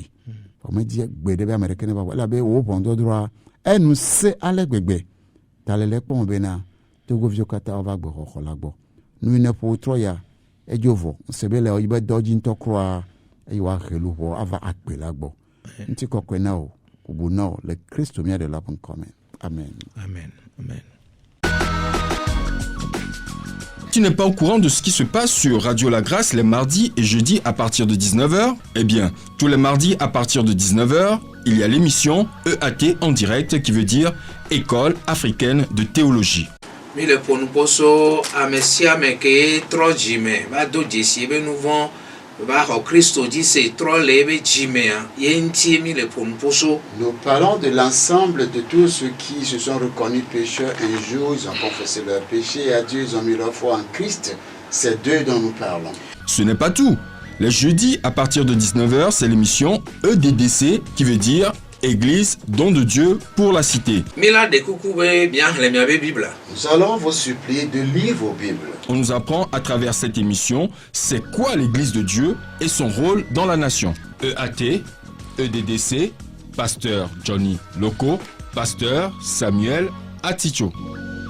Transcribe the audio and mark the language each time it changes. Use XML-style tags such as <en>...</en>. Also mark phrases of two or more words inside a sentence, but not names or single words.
<ee>Vɔ medzi gbe ɖe be ame ɖeke ne va vɔ elabe wo ʋɔnudɔdrɔ̃a enu se ale gbegbe. Ta le le kpɔm bena togoviwo katã wova gbexɔxɔ la gbɔ. Nu yi ne ƒo trɔ ya edzo vɔ. Se be le yibe dɔ dzi ŋutɔ kura eye woahe luʋɔ ava akpe la gbɔ. Ŋuti kɔkɔe na wo. Le Christ mia de la Amen. Amen. Amen.</ee> <fr>Tu n'es pas au courant de ce qui se passe sur Radio La Grâce les mardis et jeudis à partir de 19h? Eh bien, tous les mardis à partir de 19h, il y a l'émission EAT en direct qui veut dire École africaine de théologie.</fr> <ee>Mi le ponuposo amesiame ke trɔ dzime va do dzesi be nu vɔ va xɔ Kristo dzi se trɔ le ebe dzimea ye ŋutie mi le ponuposo.</ee> <fr>Nous parlons de l'ensemble de tous ceux qui se sont reconnus pécheurs un jour, ils ont confessé leurs péchés et à Dieu ils ont mis leur foi en Christ. C'est d'eux dont nous parlons. Ce n'est pas tout. Les jeudis à partir de 19h, c'est l'émission EDDC qui veut dire Église don de Dieu pour la cité.</fr> <ee>Mi la de kuku be bien le miabe Bible.</ee> <fr>Nous allons vous supplier de lire vos Bibles. On nous apprend à travers cette émission c'est quoi l'Église de Dieu et son rôle dans la nation. EAT, EDDC, pasteur Johnny Loco, pasteur Samuel Aticho.</fr>